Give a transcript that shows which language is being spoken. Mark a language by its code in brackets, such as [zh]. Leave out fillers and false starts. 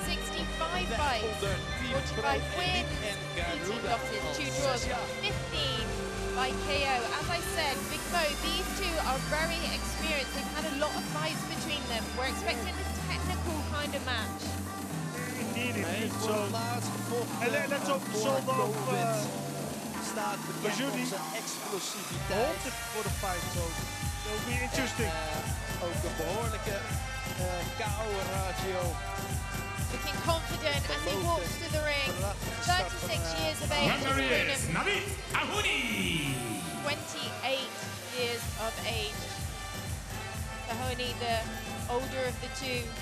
[en] 65 fights, 45 wins, 18 losses, 2 draws, 15 by KO. As I said, Big Mo, these two are very experienced. They've had a lot of fights between them. We're expecting a technical kind of match. Indeed. So, and let's hope sold off [nl] staat bekend om zijn explosiviteit voor de fight zone. [en] That will be interesting. [nl] Ook een behoorlijke KO-ratio. [en] Looking confident as he walks to the ring. 36 years of age. Nominees, Nominees, 28 years of age. Tahoni, the older of the two.